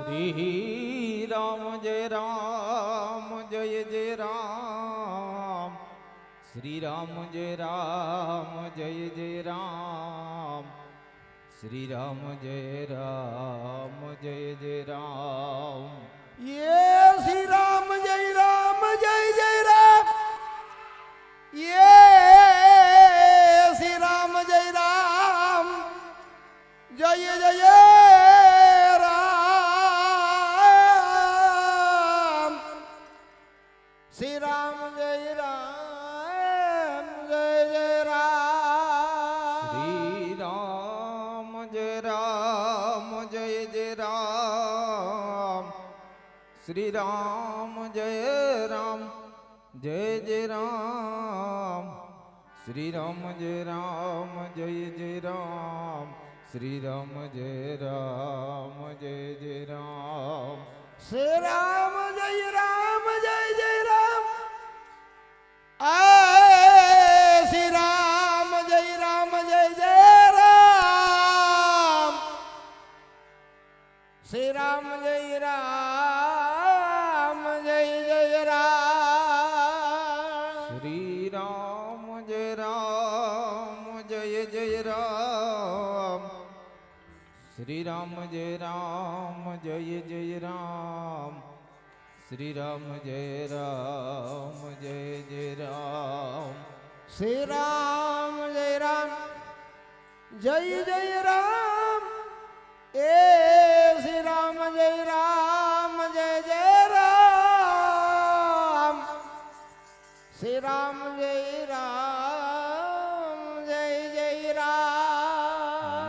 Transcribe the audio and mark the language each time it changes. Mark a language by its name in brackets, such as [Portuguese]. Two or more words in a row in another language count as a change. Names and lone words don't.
[Gujarati] શ્રી રામ જય રામ જય જય રામ શ્રી રામ જય રામ જય જય રામ શ્રી રામ જય રામ જય જય રામ [Hindi] ये श्री राम जय जय राम ये श्री राम जय राम जय जय राम श्री राम जय राम जय जय राम [Gujarati] શ્રી રામ જય રામ જય જય રામ શ્રી રામ જય રામ જય જય રામ શ્રી રામ જય રામ જય જય રામ શ્રી રામ જય રામ જય જય રામ [Hindi] श्री राम जय जय राम आ श्री राम जय जय राम श्री राम जय जय राम [Gujarati] શ્રી રામ જય રામ જય જય રામ શ્રી રામ જય રામ જય જય રામ શ્રી રામ જય રામ જય જય રામ [Hindi] श्री राम जय जय राम ए श्री राम जय जय राम श्री राम जय जय राम